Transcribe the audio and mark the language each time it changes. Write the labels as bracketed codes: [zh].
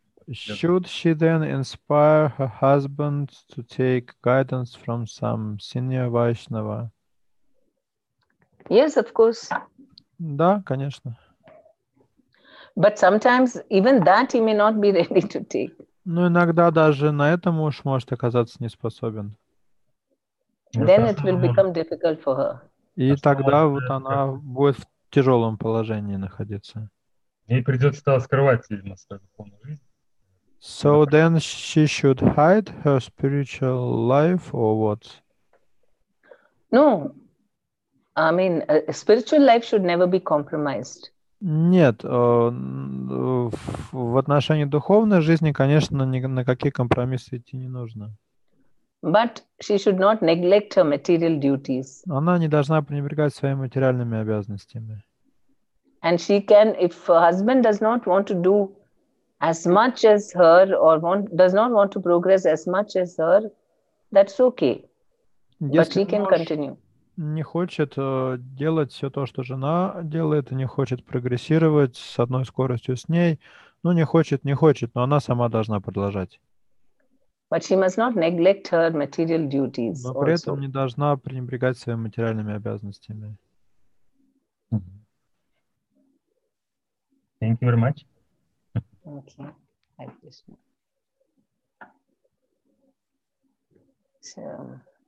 [en] Should she then inspire her husband to take guidance from some senior Vaishnava? Yes, of course. [ru] Да, конечно. [en] But sometimes even that he may not be ready to take. [ru] Но иногда даже на это муж может оказаться не способен. [en] Then it will become difficult for her. [ru] И тогда вот она будет в тяжелом положении находиться. Ей придется скрывать, видимо, свою духовную жизнь. [en] So then she should hide her spiritual life or what? No. I mean, spiritual life should never be compromised. [ru] Нет, в отношении духовной жизни, конечно, ни на какие компромиссы идти не нужно. [en] But she should not neglect her material duties. [ru] Она не должна пренебрегать своими материальными обязанностями. [en] And she can, if her husband does not want to do as much as her or does not want to progress as much as her, that's okay. But she can continue. [ru] Не хочет делать все то, что жена делает, и не хочет прогрессировать с одной скоростью с ней. Ну, не хочет, но она сама должна продолжать. [en] But she must not neglect her material duties. [ru] Но при этом не должна пренебрегать своими материальными обязанностями. [en] Thank you very much. Okay. So.